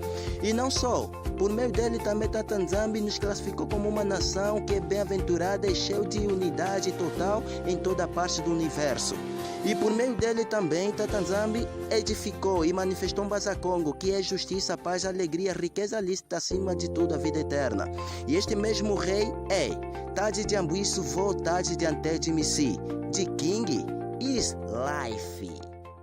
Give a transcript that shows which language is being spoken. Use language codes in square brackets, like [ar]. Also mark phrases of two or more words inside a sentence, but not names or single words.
[pt] E não só, por meio dele também Tata Nzambi nos classificou como uma nação que é bem-aventurada e cheia de unidade total em toda a parte do universo. E por meio dele também, Tata Nzambi edificou e manifestou um Bassa Congo, que é justiça, paz, alegria, riqueza lícita, acima de tudo a vida eterna. E este mesmo rei é Tade de Ambuísio, vô Tade de Antede Missi, de King is Life.